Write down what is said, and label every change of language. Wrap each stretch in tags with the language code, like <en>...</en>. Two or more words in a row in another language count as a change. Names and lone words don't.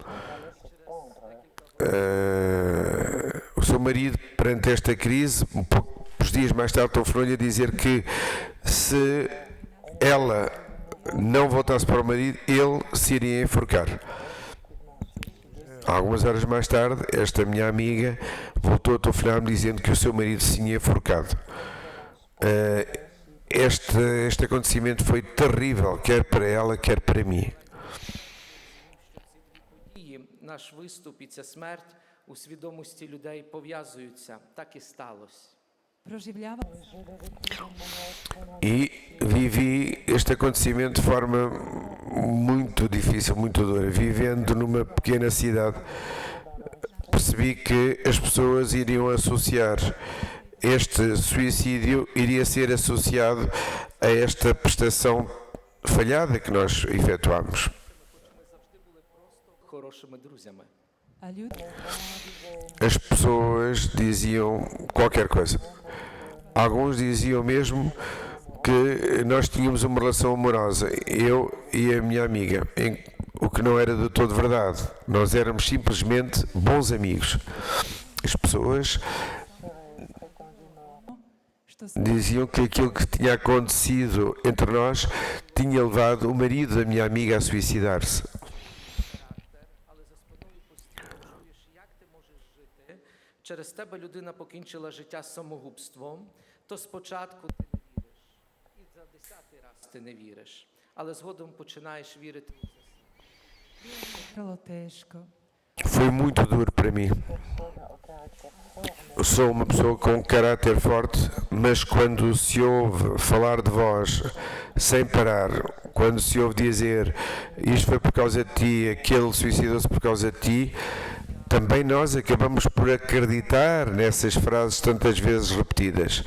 <pt>O seu marido, perante esta crise, poucos dias mais tarde, telefonou-lhe a dizer que se ela não voltasse para o marido, ele se iria enforcar. Algumas horas mais tarde, esta minha amiga voltou a telefonar-me dizendo que o seu marido se tinha enforcado. Este acontecimento foi terrível, quer para ela, quer para mim.</pt> <uk>І наш виступ і ця смерть у свідомості людей пов'язуються. Так і сталося.</uk> <hr>proživljava</hr> <pt>E vivi este acontecimento de forma muito difícil, muito dura. Vivendo numa pequena cidade, percebi que as pessoas iriam associar este suicídio, iria ser associado a esta prestação falhada que nós efetuámos.</pt> <uk>Хорошими друзями.</uk> <hr>a ljudi</hr> <pt>As pessoas diziam qualquer coisa. Alguns diziam mesmo que nós tínhamos uma relação amorosa, eu e a minha amiga, o que não era de todo verdade. Nós éramos simplesmente bons amigos. As pessoas</pt> <hr>što se</hr> <pt>diziam que aquilo que tinha acontecido entre nós tinha levado o marido da minha amiga a suicidar-se.</pt> <uk>Але за спиною постійно чуєш, як ти можеш жити. Через тебе людина покінчила життя самогубством, то спочатку ти не віриш. І за 10-й раз ти не віриш. Але згодом починаєш вірити у це.</uk> <hr>vrlo teško.</hr> <pt>Foi muito duro para mim. Eu sou uma pessoa com um caráter forte, mas quando se ouve falar de vós sem parar, quando se ouve dizer isto foi por causa de ti, aquele suicidou-se por causa de ti, também nós acabamos por acreditar nessas frases tantas vezes repetidas.</pt>